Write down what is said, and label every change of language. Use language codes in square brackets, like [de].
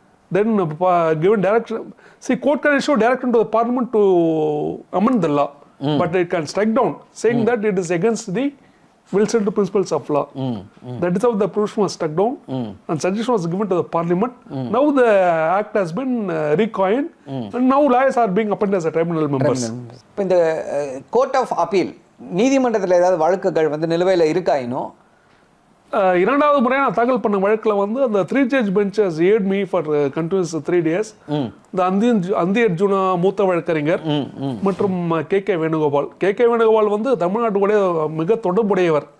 [en] Then given direction. See, court can issue direction to the parliament to amend the law, but it can strike down, saying that it is against the well-settled principles of law. That is how the provision was struck down, and suggestion was given to the parliament. Now the act has been recoined, and now lawyers are being appointed as a tribunal members. [ta] இப்போ இந்த court of appeal நீதிமன்றத்தில் ஏதாவது வழக்குகள் வந்து நிலுவையில் இருக்கா இன்னும்? இரண்டாவது முறை நான் தாக்கல் பண்ண வழக்கில் வந்து அந்த [en] 3 judge bench has aired me for continuous 3 days. [ta] இந்த அந்திய அர்ஜுனா மூத்த வழக்கறிஞர் மற்றும் கே வேணுகோபால் வந்து தமிழ்நாட்டுடைய மிக தொடர்புடையவர்.